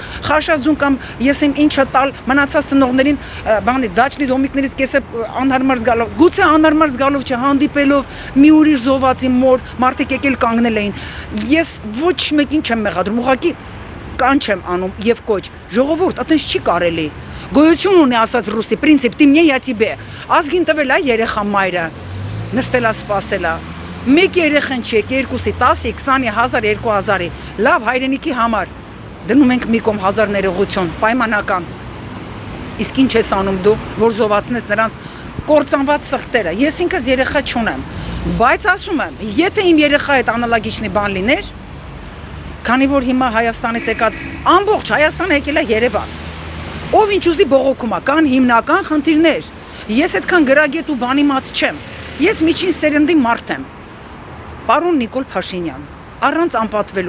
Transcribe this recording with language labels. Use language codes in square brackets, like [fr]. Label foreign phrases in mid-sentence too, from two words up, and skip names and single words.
[hy] խաշազուն կամ ես իմ ինչը տալ մնացած ծնողներին բանի դաչնի դոմիկներից կեսը անհարմար զգալով, գուցե անհարմար զգալով չհանդիպելով մի ուրիշ զոհվածի մոր մարդիկ եկել կանգնել էին։ Ես ոչ մեկին չեմ մեղադրում, ուղղակի կանչ եմ անում եւ կոչ։ Ժողովուրդ, այտենց չի կարելի։ Գոյություն ունի ասած ռուսի պրինցիպ [ru] «Ты мне, я тебе»։ [hy] Ազգին տվել է երեխա մայրը, նստելա սպասելա։ Մեկ երեխան չի, երկուսի, 10-ի, 20-ի, 1000, 2000-ի, լավ հայրենիքի համար։ Դնում ենք մի կողմ 1000 ներողություն, պայմանական։ Իսկ ինչ ես անում դու, որ զովացնես նրանց կործանված սրտերը։ Ես ինքս երեխա չունեմ, բայց ասում եմ, եթե իմ երեխա հետ անալագիչնի բան լիներ, Քանի որ հիմա Հայաստանից եկած ամբողջ Հայաստանը եկել է Երևան։ Ով ինչ ուզի բողոքում է, կան հիմնական խնդիրներ։ Ես այդքան գրագետ ու բանիմաց չեմ։ Ես միջին սերնդի մարդ եմ։ Պարոն Նիկոլ Փաշինյան, առանց անպատվելու,